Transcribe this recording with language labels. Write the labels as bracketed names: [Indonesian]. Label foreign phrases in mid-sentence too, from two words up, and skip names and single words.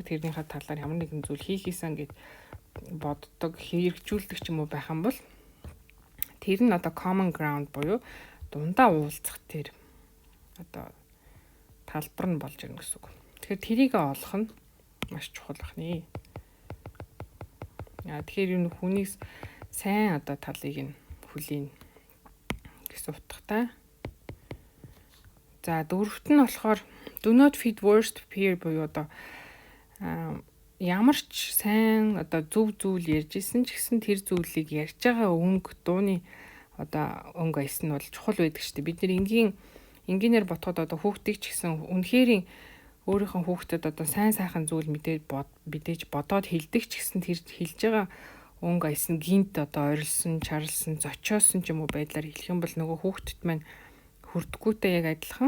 [Mongolian] Тэрнийхээ талаар ямар нэгэн зүйл хийх хийсэн гэд боддог, хэрэгжүүлдэг ч юм уу байх юм бол тэр нь одоо [English] common ground [Mongolian] буюу дундаа уулзах тэр одоо талбар нь болж ирнэ гэсэн үг. Тэгэхээр тэрийг олох нь маш чухал байна. Тэгэхээр энэ хүнээс сайн одоо талыг нь хүлээн гэсэн утгатай. За дөрөвт нь болохоор [English] do not feed worst fear [Mongolian] буюу одоо ямар ч сайн одоо зөв зүйл ярьж исэн ч гэсэн тэр зүйлийг ярьж байгаа өнгө дууны одоо өнгө аяс нь бол чухал байдаг шүү дээ. Бид нэр энгийнээр ботход одоо хүүхдийг ч гэсэн үнэхээр өөрийнхөө хүүхдэд одоо сайн сайхан зүйл мэдээж бодоод хэлдэг ч гэсэн тэр хэлж байгаа өнгө аяс нь гинт одоо ойрлсон, чарлсан, зочоосон ч юм уу байдлаар хэлэх юм бол нөгөө хүүхдэд маань хүрдэггүйтэй яг адилхан.